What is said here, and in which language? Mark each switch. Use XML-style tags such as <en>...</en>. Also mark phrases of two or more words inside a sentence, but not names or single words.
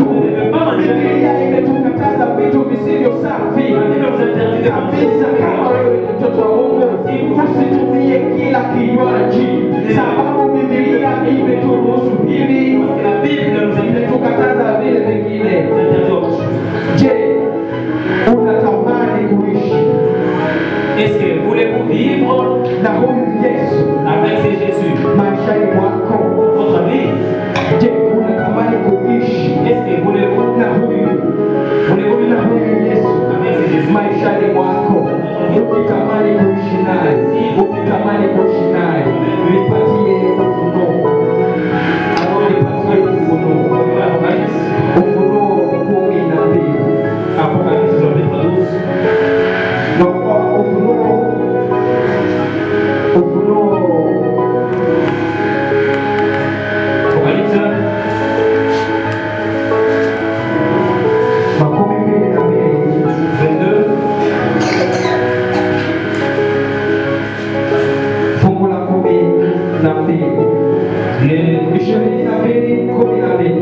<sw>Biblia imetukataza vitu visivyo safi kabisa. Kama wewe ni mtoto wa Mungu, usitumie kila kinywaji, sababu Biblia imeturuhusu hivi, imetukataza vile vingine. Je, unatamani kuishi?</sw> <fr>Est-ce que voulez-vous vivre</fr> <sw>na huyu Yesu</sw> <fr>avec ce Jésus</fr> <sw>maishani mwako?</sw> <fr>votre vie?</fr> <sw>Je, unatamani kuishi</sw> <fr>Est-ce que voulez-vous</fr> <sw>na huyu Yesu maishani mwako? Ukitamani kuishi naye, ukitamani kuishi naye, nipatie ufunuo. Nipatie ufunuo. Ufunuo 12.</sw> <fr>Apocalypse chapitre 12. Apocalypse</fr> <sw>makumi mbili na mbili 22. fungu la 12 22.</sw>